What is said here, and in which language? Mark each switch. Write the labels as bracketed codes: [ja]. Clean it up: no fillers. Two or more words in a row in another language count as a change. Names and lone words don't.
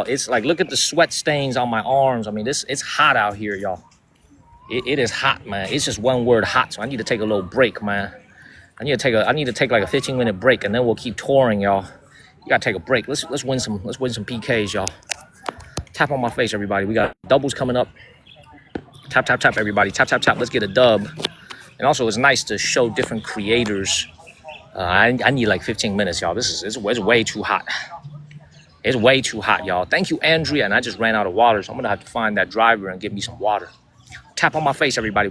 [en] It's like, look at the sweat stains on my arms. I mean, it's hot out here, y'all. It is hot, man. It's just one word, hot. So I need to take a little break, man. I need to take like a 15-minute break, and then we'll keep touring, y'all. You gotta take a break. Let's win some PKs, y'all. Tap on my face, everybody. We got doubles coming up. Tap, tap, tap, everybody. Tap, tap, tap. Let's get a dub. And also, it's nice to show different creators. I need like 15 minutes, y'all. It's way too hot. It's way too hot, y'all. Thank you, Andrea. And I just ran out of water, so I'm gonna have to find that driver and get me some water. Tap on my face, everybody.